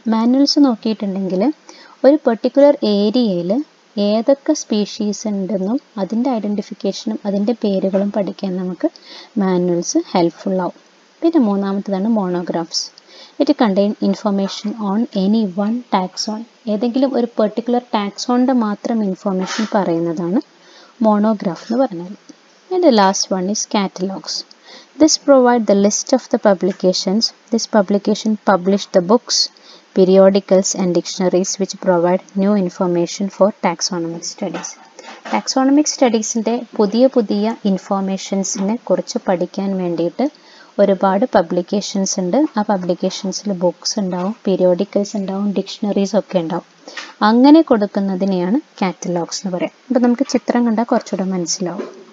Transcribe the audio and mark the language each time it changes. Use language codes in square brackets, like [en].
[ml] Manuals നോക്കിയിട്ടുണ്ടെങ്കിൽ ഒരു particular ഏരിയയിൽ ഏതൊക്കെ സ്പീഷീസ് ഉണ്ടെന്നും അതിൻ്റെ ഐഡൻറ്റിഫിക്കേഷനും അതിൻ്റെ പേരുകളും പഠിക്കാൻ നമുക്ക് മാനുവൽസ് ഹെൽപ്ഫുൾ ആവും. പിന്നെ മൂന്നാമത്തേതാണ് monographs. [en] It contain information on any one taxon. [ml] ഏതെങ്കിലും ഒരു പെർട്ടിക്കുലർ ടാക്സോണിൻ്റെ മാത്രം ഇൻഫർമേഷൻ പറയുന്നതാണ് മോണോഗ്രാഫ് എന്ന് പറഞ്ഞാൽ. [en] And the last one is catalogues. This provide the list of the publications. This publication publish the books, periodicals and dictionaries which provide new information for taxonomic studies. [ml] Taxonomic studiesന്റെ പുതിയ ഇൻഫോർമേഷൻസിനെ കുറിച്ച് പഠിക്കാൻ വേണ്ടിയിട്ട് ഒരുപാട് publications ഉണ്ട്. ആ പബ്ലിക്കേഷൻസിൽ books ഉണ്ടാവും, periodicals ഉണ്ടാവും, dictionaries ഒക്കെ ഉണ്ടാവും. അങ്ങനെ കൊടുക്കുന്നതിനെയാണ് കാറ്റലോഗ്സ് എന്ന് പറയാം. അപ്പോൾ നമുക്ക് ചിത്രം കണ്ടാൽ കുറച്ചുകൂടെ മനസ്സിലാവും.